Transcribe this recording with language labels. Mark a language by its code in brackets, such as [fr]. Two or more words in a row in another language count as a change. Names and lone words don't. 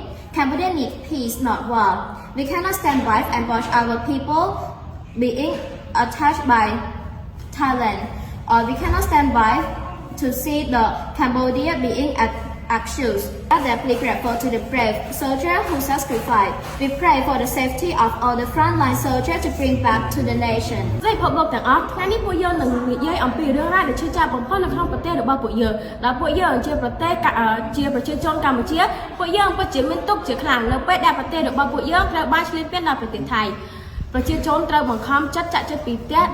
[en] Cambodia needs peace, not war. We cannot stand by and watch our people being attacked by Thailand, or we cannot stand by to see the Cambodia being accused. We are deeply grateful to the brave soldiers who sacrificed. We pray for the safety of all the frontline soldiers to bring back to the nation. [km] ในพบบอกទាំងអស់ថ្ងៃនេះពួកយើងនឹងនិយាយអំពីរឿងរ៉ាវដែលឈឺចាប់បំផុតនៅក្នុងប្រទេសរបស់ពួកយើងដែលពួកយើងជាប្រជាជនកម្ពុជាពួកយើងពិតជាមានទុក្ខជាខ្លាំងនៅពេលដែលប្រទេសរបស់ពួកយើងត្រូវបានឈ្លានពានដល់ប្រទេសថៃប្រជាជនត្រូវបង្ខំចិត្តចាក់ចិត្តពីផ្ទះ